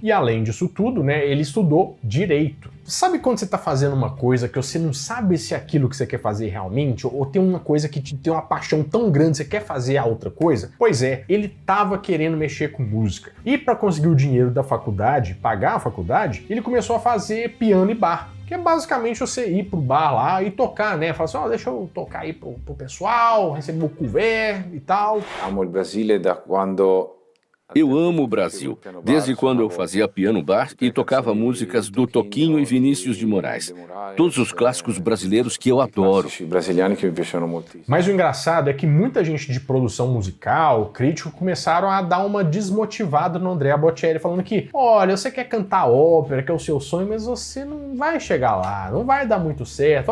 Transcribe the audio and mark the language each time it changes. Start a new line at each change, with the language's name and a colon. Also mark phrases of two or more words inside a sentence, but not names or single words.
Portuguese: E além disso tudo, né, ele estudou direito. Sabe quando você está fazendo uma coisa que você não sabe se é aquilo que você quer fazer realmente, ou tem uma coisa que te tem uma paixão tão grande, você quer fazer a outra coisa? Pois é, ele estava querendo mexer com música. E para conseguir o dinheiro da faculdade, pagar a faculdade, ele começou a fazer piano e bar. Que é basicamente você ir pro bar lá e tocar, né? Falar assim, ó, deixa eu tocar aí pro pessoal, receber o couvert e tal.
Italian: Amo il Brasile da quando...
Portuguese: Eu amo o Brasil, desde quando eu fazia piano bar e tocava músicas do Toquinho e Vinícius de Moraes. Todos os clássicos brasileiros que eu adoro. Mas o engraçado é que muita gente de produção musical, crítico, começaram a dar uma desmotivada no Andrea Bocelli, falando que, olha, você quer cantar ópera, que é o seu sonho, mas você não vai chegar lá, não vai dar muito certo.